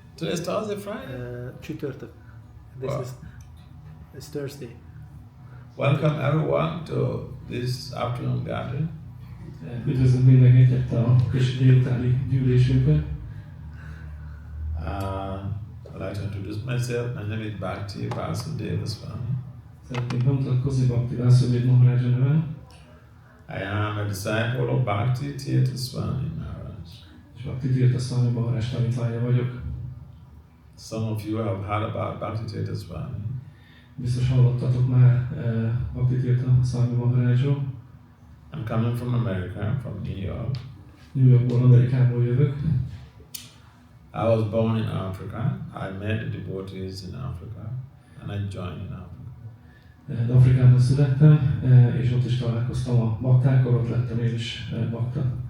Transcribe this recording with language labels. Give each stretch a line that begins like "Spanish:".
English: Today is Thursday, Friday?
Hungarian: Csütörtök.
English: Wow. It's Thursday. Welcome everyone to this afternoon gathering.
Hungarian: Üdvözlök mindenkit itt a kis délutáni gyűlésünkön.
English: I'd like to introduce myself. My name is Bhakti Vasudeva Swami.
Hungarian: Szeretnék bemutatkozni Bhakti Vasudeva Maharaja nevem,
English: I am a disciple of Bhakti Tirtha Swami Maharaj.
Hungarian: és Bhakti Tirtha Swami Maharaj tanítványa vagyok.
English: Some of you have heard about Bhakti Tirtha Swami.
Hungarian: Biztos hallottatok már Bhakti Tirtha Swami Maharajról.
English: I'm coming from America, from New York.
Hungarian: New Yorkból, Amerikából jövök.
English: I was born in Africa. I met the devotees in Africa and I joined in Africa.
Hungarian: De Afrikában születtem, és ott is találkoztam a baktákkal, ott lettem én is bakta.